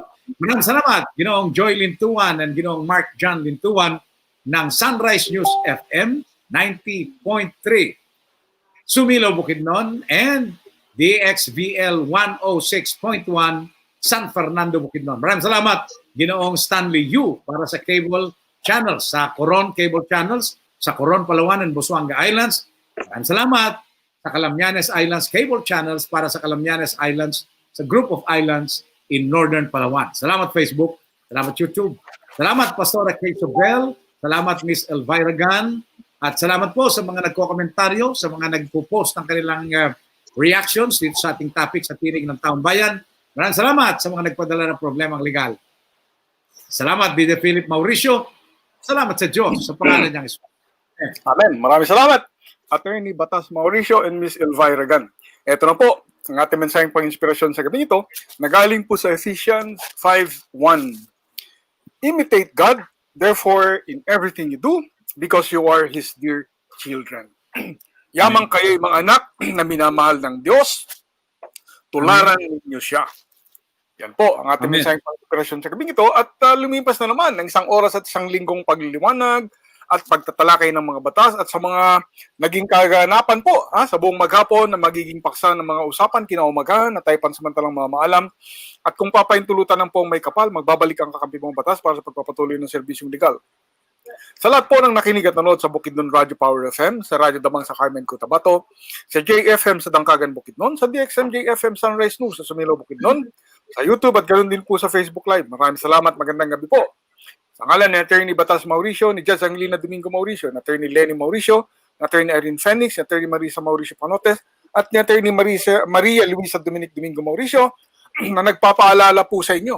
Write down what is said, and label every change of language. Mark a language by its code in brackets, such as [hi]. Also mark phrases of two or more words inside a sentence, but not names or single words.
[tl] Maraming salamat, Ginoong Joy Lintuan and Ginoong Mark John Lintuan ng Sunrise News FM 90.3 Sumilo, Bukidnon, and DXVL 106.1 San Fernando, Bukidnon. Maraming salamat, Ginoong Stanley Yu, para sa [en] cable channels, [tl] sa Coron Cable Channels, sa Coron, Palawan, and Busuanga Islands. Maraming salamat sa Calamyanes Islands Cable Channels para sa Calamyanes Islands, sa [en] group of islands in Northern Palawan. [tl] Salamat Facebook, salamat YouTube, salamat Pastora Kay Sobel, salamat Miss Elvira Gan, at salamat po sa mga nagko-komentaryo, sa mga nagpo-post ng kanilang reactions dito sa ating topic sa Tinig ng Taong Bayan. Maraming salamat sa mga nagpadala ng problemang legal. Salamat, Bida Philip Mauricio. Salamat sa Diyos sa pangalan niyang Isus. Amen. Maraming salamat, Attorney Batas Mauricio and Miss Elvira Gan. Ito na po, ang ating mensaheng pang-inspirasyon sa gabi ito, nagaling po sa Ephesians 5:1. [en] Imitate God, therefore, in everything you do, because you are His dear children. [tl] Yamang kayo mga anak na minamahal ng Diyos, tularan ninyo siya. Yan po ang ating mensaheng pang-inspirasyon sa gabi ito. At lumipas na naman ng isang oras at isang linggong pagliliwanag at pagtatalakay ng mga batas at sa mga naging kaganapan po sa buong maghapon na magiging paksa ng mga usapan kinaumagahan na tayo pansamantalang mamaalam. At kung papaintulutan ng pong may kapal, magbabalik ang Kakampi Mong Batas para sa pagpapatuloy ng serbisyong legal. Sa lahat po ng nakinig at nanood sa Bukidnon Radio Power FM, sa Radyo Damang sa Carmen Cotabato, sa JFM sa Dangkagan Bukidnon, sa DXM JFM Sunrise News sa Sumilo Bukidnon, sa YouTube at ganoon din po sa Facebook Live. Maraming salamat, magandang gabi po. Sa ngalan ni Attorney Batas Mauricio, ni Judge Angelina Domingo Mauricio, ni Attorney Lenny Mauricio, ni Attorney Irene Phoenix, ni Attorney Marisa Mauricio Panotes, at ni Attorney Maria Luisa Dominic Domingo Mauricio, na nagpapaalala po sa inyo.